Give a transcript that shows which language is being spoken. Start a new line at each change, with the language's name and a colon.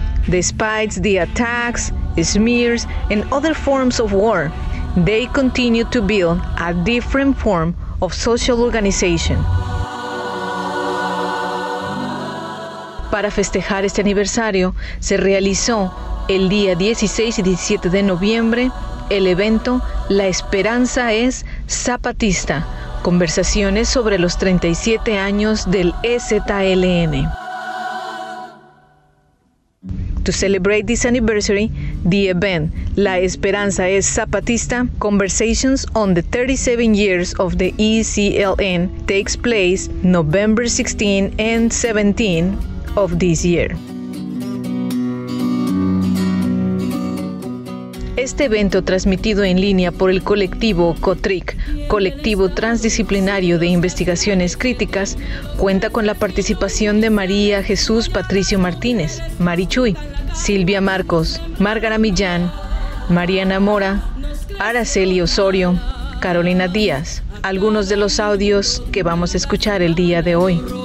English: Despite the attacks, smears, and other forms of war, they continue to build a different form of social organization.
Spanish: Para festejar este aniversario, se realizó el día 16 y 17 de noviembre el evento La Esperanza es Zapatista. Conversaciones sobre los 37 años del EZLN.
English: To celebrate this anniversary, the event La Esperanza es Zapatista, Conversations on the 37 years of the ECLN takes place November 16 and 17 of this year.
Spanish: Este evento, transmitido en línea por el colectivo COTRIC, Colectivo Transdisciplinario de Investigaciones Críticas, cuenta con la participación de María Jesús Patricio Martínez, Marichuy, Silvia Marcos, Márgara Millán, Mariana Mora, Araceli Osorio, Carolina Díaz, algunos de los audios que vamos a escuchar el día de hoy.